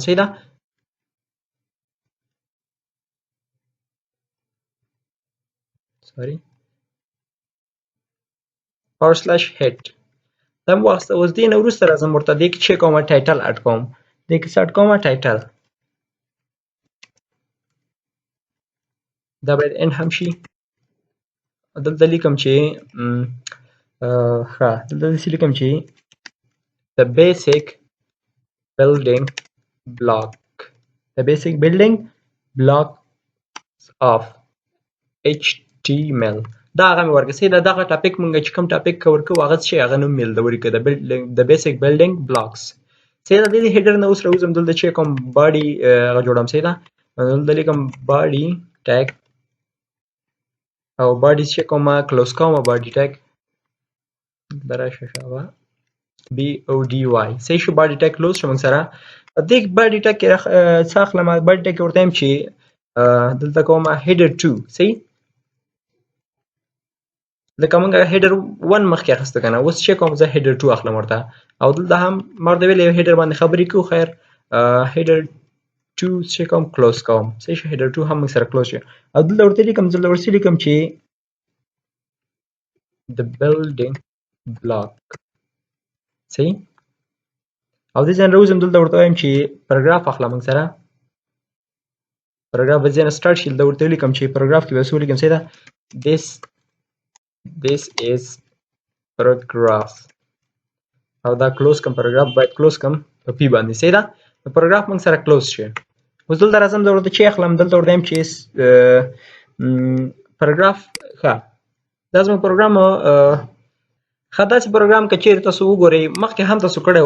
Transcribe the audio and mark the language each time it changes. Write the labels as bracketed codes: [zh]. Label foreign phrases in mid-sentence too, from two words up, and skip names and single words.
[ps] صحیح ده. سوري /head دا مو واخیسته. اوس دې نه وروسته راځم ورته دې کې چې کوم ټایټل اډ کوم. دې کې څه اډ کوم؟ ټایټل. دا باید ان هم شي. دلته لیکم چې دلته لیکم چې [en] the basic building blocks of HTML. [ps] دا هغه مې ورکړه. صحیح ده. دغه ټاپک مونږ چې کوم ټاپک کور کوو هغه څه هغه نوم مې ورکړه. [en] the basic building blocks. [ps] صحیح ده. د هیډر نه اوس راوځم. دلته چې کوم باډي هغه جوړم. صحیح ده. دلته لیکم [en] body tag [ps] او باډي چې کومه کلوز کوم [en] body tag [ps] دراشه شابه BODY. صحیح شو. [en] body tag [ps] کلوز شو. موږ سره دې [en] body tag [ps] کې څه اخلم؟ [en] body tag [ps] ورته هم چې دلته کومه header 2. صحیح. لکه موږ header 1 مخکې اخیسته کنه. اوس چې کوم زه header 2 اخلم ورته. او دلته هم مرده ویل یو header باندې خبرې کوو. خیر header 2 چې کوم کلوز کوم. صحیح شو. header 2 هم موږ سره کلوز شو. او دلته ورته لیکم چې [en] the building block. [ps] صحیح. او دې ځای راوځم. دلته ورته وایم چې پاراګراف اخلم. موږ سره پاراګراف به ځای نه سټارټ شي. دلته ورته لیکم چې پاراګراف کې به څه ولیکم. صحیح ده. [en] this is paragraph [ps] او دا کلوز کوم. پاراګراف باید کلوز کوم په پی باندې. صحیح ده. پاراګراف موږ سره کلوز شي. اوس دلته راځم. زه ورته چې اخلم. دلته ورته وایم چې پاراګراف ښه دا زموږ پروګرام ښه داسې پروګرام که چیرې تاسو وګورئ مخکې هم تاسو کړی و.